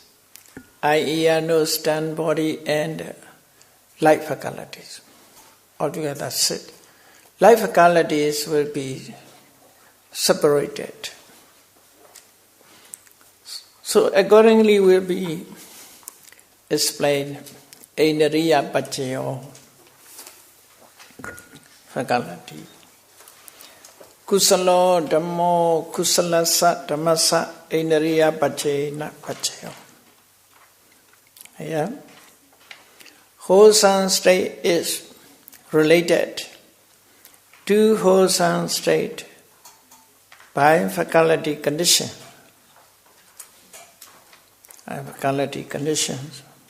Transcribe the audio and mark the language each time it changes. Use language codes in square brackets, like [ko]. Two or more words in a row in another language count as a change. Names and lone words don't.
[en] Eye, ear, nose, tongue, body, and light faculties. Altogether 6. Light faculties will be separated. So accordingly will be explained [pi] Indriya Paccaya [en] faculty. [pi] Kusalo Dhammo Kusalasa Dhammasa Indriya Paccaya Paccaya. [en] Yeah. Wholesome state is related to wholesome state by faculty condition. By faculty conditions.